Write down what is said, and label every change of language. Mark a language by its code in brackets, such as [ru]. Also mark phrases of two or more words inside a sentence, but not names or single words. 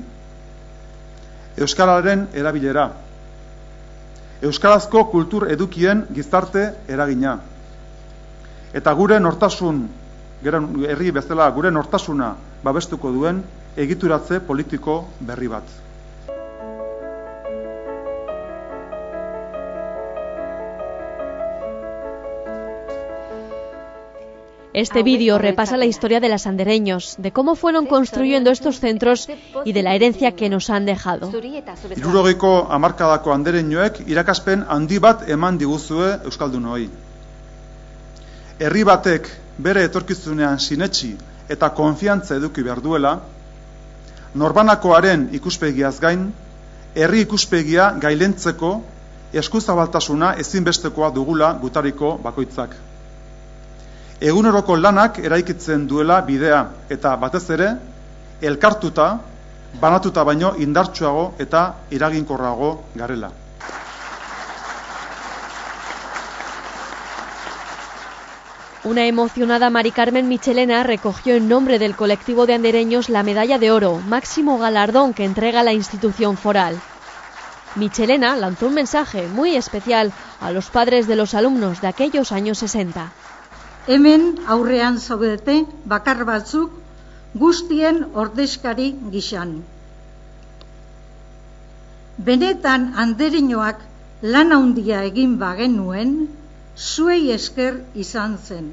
[eu] Euskararen erabilera. Euskarazko kultur edukien gizarte eragina. Eta gure nortasun, herri bezala gure nortasuna babestuko duen egituratze politiko berri bat. [es] Este vídeo repasa la historia de las andereños, de cómo fueron construyendo estos centros y de la herencia que nos han dejado. [eu] 60ko hamarkadako andereñoek irakaspen handi bat eman diguzue euskaldunoi. Herri batek bere etorkizunean sinetsi eta konfiantza eduki behar duela, norbanakoaren ikuspegiaz gain, herri ikuspegia gailentzeko eskuzabaltasuna ezinbestekoa dugula gutariko bakoitzak. Eguneroko lanak eraikitzen duela bidea eta batez ere, elkartuta, banatuta baino indartsuago eta eraginkorrago garela. [es] Una emocionada Mari Carmen Michelena recogió en nombre del colectivo de andereños la medalla de oro, máximo galardón que entrega la institución foral. Michelena lanzó un mensaje muy especial a los padres de los alumnos de aquellos años 60. [eu] Hemen aurrean zaudete bakar batzuk guztien ordezkari gisan. Benetan andereñoak lan handia egin bagenuen, zuei esker izan zen.